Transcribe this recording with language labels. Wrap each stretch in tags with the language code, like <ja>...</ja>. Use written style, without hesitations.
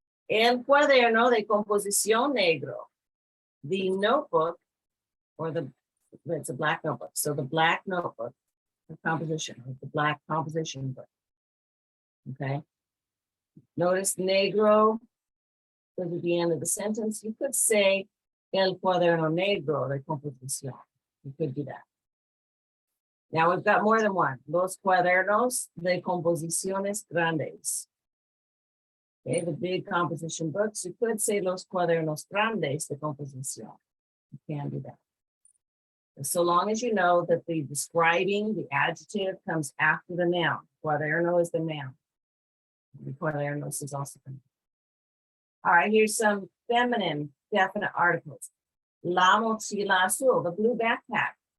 <es>El cuaderno de composición negro.</es> <en>The notebook, or it's a black notebook. So the black notebook, the composition, the black composition book. Okay. Notice negro goes at the end of the sentence. You could say</en> <es>el cuaderno negro de composición.</es> <en>You could do that. Now we've got more than one.</en> <es>Los cuadernos de composiciones grandes.</es> <en>Okay, the big composition books. You could say</en> <es>los cuadernos grandes de composición.</es> <en>You can do that. And so long as you know that the describing, the adjective comes after the noun. Cuaderno is the noun. The cuadernos is also the noun. All right, here's some feminine definite articles.</en> <es>La mochila azul,</es> <en>the blue backpack.</en>